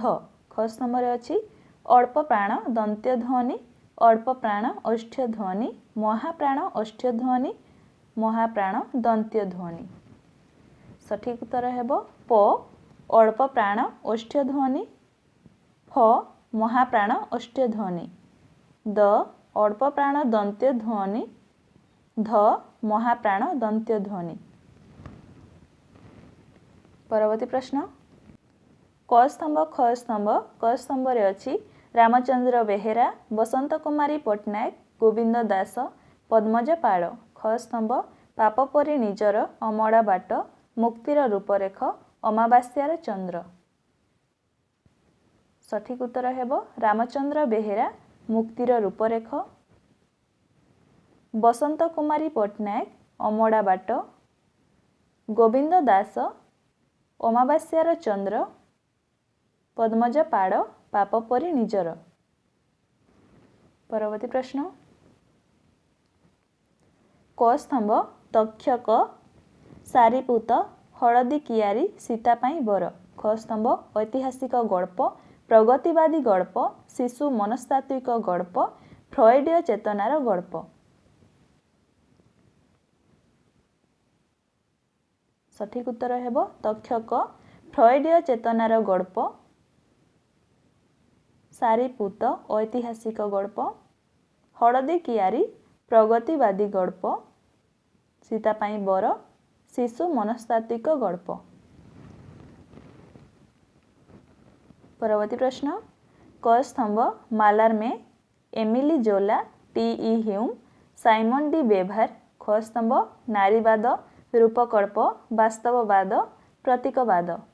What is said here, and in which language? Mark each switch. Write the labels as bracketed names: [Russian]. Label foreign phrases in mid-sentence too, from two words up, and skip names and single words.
[Odia] ଖ ସ୍ତମ୍ଭରେ ଅଛି ଅଳ୍ପ ପ୍ରାଣ ଦନ୍ତ୍ୟ ଧ୍ୱନି, ଅଳ୍ପ ପ୍ରାଣ ଓଷ୍ଠ୍ୟ ଧ୍ୱନି, ମହାପ୍ରାଣ ଓଷ୍ଠ୍ୟ ଧ୍ୱନି, ମହାପ୍ରାଣ ଦନ୍ତ୍ୟ ଧ୍ୱନି। ସଠିକ୍ ଉତ୍ତର ହେବ ପ ଅଳ୍ପ ପ୍ରାଣ ଓଷ୍ଠ୍ୟ ଧ୍ୱନି, ଫ ମହାପ୍ରାଣ ଓଷ୍ଠ୍ୟ ଧ୍ୱନି, ଦ ଅଳ୍ପ ପ୍ରାଣ ଦନ୍ତ୍ୟ ଧ୍ୱନି, ଧ ମହାପ୍ରାଣ ଦନ୍ତ୍ୟ ଧ୍ୱନି। ପରବର୍ତ୍ତୀ ପ୍ରଶ୍ନ କ ସ୍ତମ୍ଭ ଖ ସ୍ତମ୍ଭ କ ସ୍ତମ୍ଭ ରେ ଅଛି ରାମଚନ୍ଦ୍ର ବେହେରା, ବସନ୍ତ କୁମାରୀ ପଟ୍ଟନାୟକ, ଗୋବିନ୍ଦ ଦାସ, ପଦ୍ମଜ ପାଲ। ଖ ସ୍ତମ୍ଭ ପାପପରୀ ନିଜର, ଅମଡ଼ା ବାଟ, ମୁକ୍ତିର ରୂପରେଖ, ଅମାବାସ୍ୟାର ଚନ୍ଦ୍ର। ସଠିକ ଉତ୍ତର ହେବ ରାମଚନ୍ଦ୍ର ବେହେରା, ମୁକ୍ତିର ରୂପରେଖ, ବସନ୍ତ କୁମାରୀ ପଟ୍ଟନାୟକ, ଅମଡ଼ା ବାଟ, ଗୋବିନ୍ଦ ଦାସ, ଅମାବାସ୍ୟାର ଚନ୍ଦ୍ର, ପଦ୍ମଜ ପାଡ଼, ପାପପରୀ ନିଜର। ପରବର୍ତ୍ତୀ ପ୍ରଶ୍ନ କ ସ୍ତମ୍ଭ ତକ୍ଷକ, ସାରୀପୁତ, ହଳଦୀ କିଆରୀ, ସୀତା ପାଇ ବର। ଖ ସ୍ତମ୍ଭ ଐତିହାସିକ ଗଳ୍ପ, ପ୍ରଗତିବାଦୀ ଗଳ୍ପ, ଶିଶୁ ମନସ୍ତାତ୍ତ୍ୱିକ ଗଳ୍ପ, ଫ୍ରଏଡୀୟ ଚେତନାର ଗଳ୍ପ। ସଠିକ ଉତ୍ତର ହେବ ତକ୍ଷକ, ଫ୍ରଏଡୀୟ ଚେତନାର ଗଳ୍ପ, ସାରୀପୁତ ଐତିହାସିକ ଗଳ୍ପ, ହଳଦୀ କିଆରୀ ପ୍ରଗତିବାଦୀ ଗଳ୍ପ, ସୀତା ପାଇ ବର ଶିଶୁ ମନସ୍ତାତ୍ତ୍ୱିକ ଗଳ୍ପ। ପରବର୍ତ୍ତୀ ପ୍ରଶ୍ନ କ ସ୍ତମ୍ଭ ମାଲାର୍ମେ, ଏମିଲି ଜୋଲା, ଟି.ଇ. ह्यूम, साइमन डी बेभार। ଖ ସ୍ତମ୍ଭ ନାରୀବାଦ, ରୂପକଳ୍ପ, ବାସ୍ତବବାଦ, ପ୍ରତୀକବାଦ।